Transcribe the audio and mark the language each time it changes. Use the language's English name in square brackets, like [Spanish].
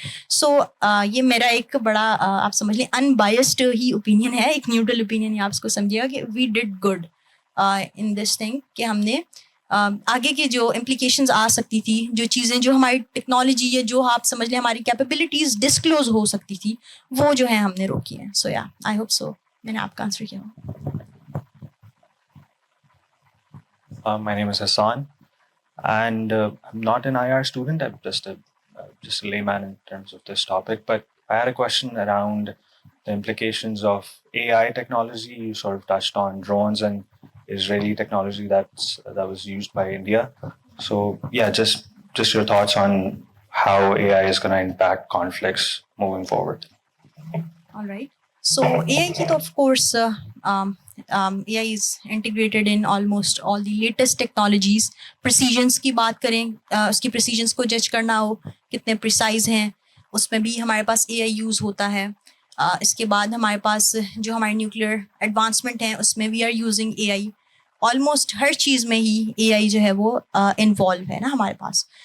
[Urdu] سو یہ میرا ایک بڑا آپ سمجھ لیں ان بائسڈ ہی اوپینین ہے, ایک نیوٹرل اوپینین, آپ اس کو سمجھیے گا کہ [English] we did good in this thing, [Urdu] کہ ہم نے آگے کی جو امپلیکیشنز آ سکتی تھی, جو چیزیں جو ہماری ٹیکنالوجی یا جو آپ سمجھ لیں ہماری کیپیبلٹیز ڈسکلوز ہو سکتی تھی, وہ جو ہے ہم نے روکی ہیں. سو یا آئی ہوپ سو میں نے آپ کا آنسر کیا ہوں. [English] My name is Hassan, and I'm not an IR student. I'm just a layman in terms of this topic. But I had a question around the implications of AI technology. You sort of touched on drones and Israeli technology that was used by India. So yeah, just your thoughts on how AI is going to impact conflicts moving forward. All right. So [Urdu] AI ki to [English] of course AI is integrated in almost all the latest technologies. [Urdu] Precisions کی بات کریں, اس کی precisions کو جج کرنا ہو کتنے precise ہیں, اس میں بھی ہمارے پاس AI یوز ہوتا ہے. اس کے بعد ہمارے پاس جو ہمارے نیوکلیئر ایڈوانسمنٹ ہیں اس میں [English] We are using AI. [Urdu] Almost ہر چیز میں ہی AI جو ہے وہ انوالو ہے نا ہمارے پاس.